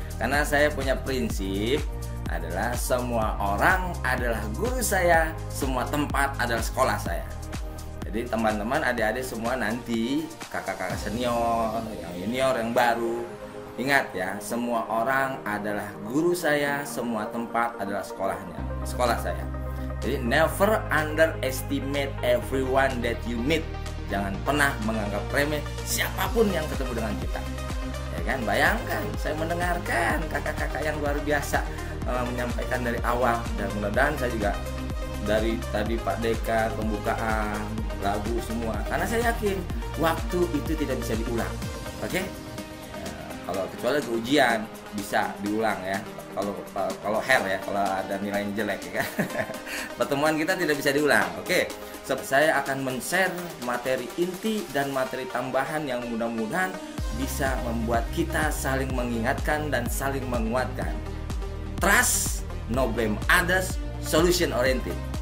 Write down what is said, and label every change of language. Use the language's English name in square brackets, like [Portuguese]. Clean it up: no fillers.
[Indonesian] Karena saya punya prinsip adalah semua orang adalah guru saya, semua tempat adalah sekolah saya. Jadi teman-teman, adik-adik semua nanti, kakak-kakak senior, yang junior, yang baru, ingat ya, semua orang adalah guru saya, semua tempat adalah sekolah saya. [English] Jadi never underestimate everyone that you meet. [Indonesian] Jangan pernah menganggap remeh siapapun yang ketemu dengan kita. Ya kan, bayangkan saya mendengarkan kakak-kakak yang luar biasa menyampaikan dari awal, dan mudah-mudahan saya juga dari tadi Pak Deka, pembukaan, lagu semua. Karena saya yakin waktu itu tidak bisa diulang. Oke? Kalau kecuali ke ujian bisa diulang ya. Kalau ya, kalau ada nilai yang jelek ya kan. Pertemuan kita tidak bisa diulang. Oke. Saya akan men-share materi inti dan materi tambahan yang mudah-mudahan bisa membuat kita saling mengingatkan dan saling menguatkan. [English] Trust, no blame others, solution oriented.